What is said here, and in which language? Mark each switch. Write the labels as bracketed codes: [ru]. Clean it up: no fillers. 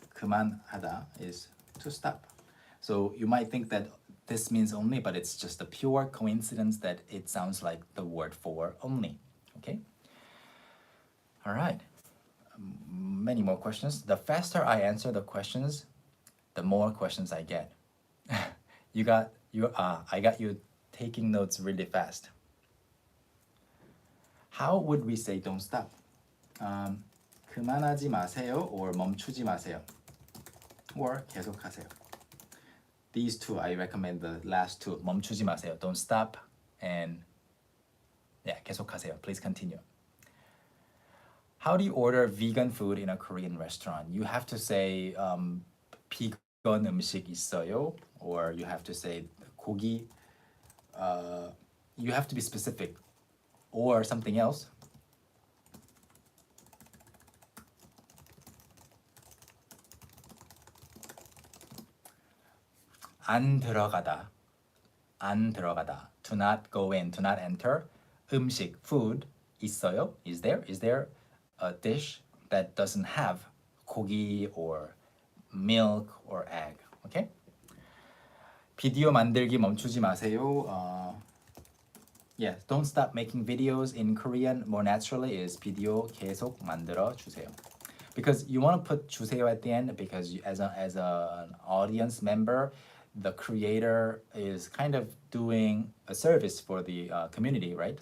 [en] 그만하다 is to stop. So you might think that this means only, but it's just a pure coincidence that it sounds like the word for only. Okay? All right. Many more questions. The faster I answer the questions, the more questions I get. I got you taking notes really fast. How would we say don't stop? [ko] 그만하지 마세요 or 멈추지 마세요 or 계속하세요. [en] These two, I recommend the last two. [ko] 멈추지 마세요. [en] Don't stop. And yeah, [ko] 계속하세요. [en] Please continue. How do you order vegan food in a Korean restaurant? You have to say [ko] 비건 음식 있어요, [en] or you have to say 고기. You have to be specific, or something else. [ko] 안 들어가다. [en] Do not go in. Do not enter. [ko] 음식, food 있어요. [en] Is there a dish that doesn't have 고기 or milk or egg? Okay? [ko] 비디오 만들기 멈추지 마세요. [en] Yes, don't stop making videos. In Korean, more naturally is [ko] 비디오 계속 만들어 주세요. [en] because you want to put 주세요 at the end because an audience member, the creator is kind of doing a service for the community, right?